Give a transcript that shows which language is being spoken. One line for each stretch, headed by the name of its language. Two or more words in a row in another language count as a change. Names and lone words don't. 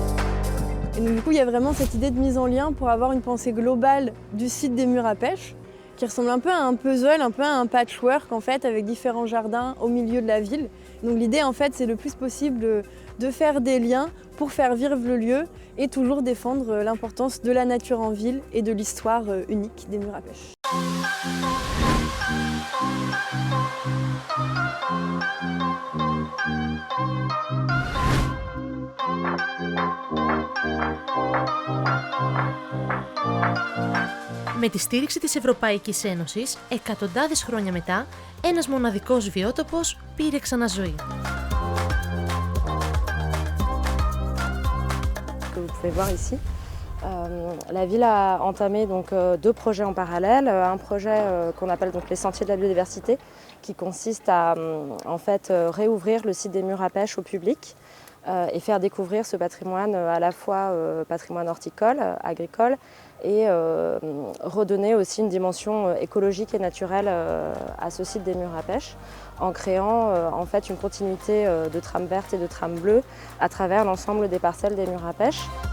French: Et donc, du coup, il y a vraiment cette idée de mise en lien pour avoir une pensée globale du site des murs à pêche qui ressemble un peu à un puzzle, un peu à un patchwork en fait, avec différents jardins au milieu de la ville. Donc l'idée en fait c'est le plus possible de faire des liens pour faire vivre le lieu et toujours défendre l'importance de la nature en ville et de l'histoire unique des murs à pêche.
Greek: Με τη στήριξη της Ευρωπαϊκής Ένωσης, εκατοντάδες χρόνια μετά, ένας μοναδικός βιότοπος πήρε ξαναζωή.
French: Que vous pouvez voir ici. La ville a entamé donc, deux projets en parallèle. Un projet qu'on appelle donc les Sentiers de la biodiversité, qui consiste à en fait, réouvrir le site des murs à pêche au public et faire découvrir ce patrimoine à la fois patrimoine horticole, agricole, et redonner aussi une dimension écologique et naturelle à ce site des murs à pêche, en créant en fait une continuité de trame verte et de trame bleue à travers l'ensemble des parcelles des murs à pêche.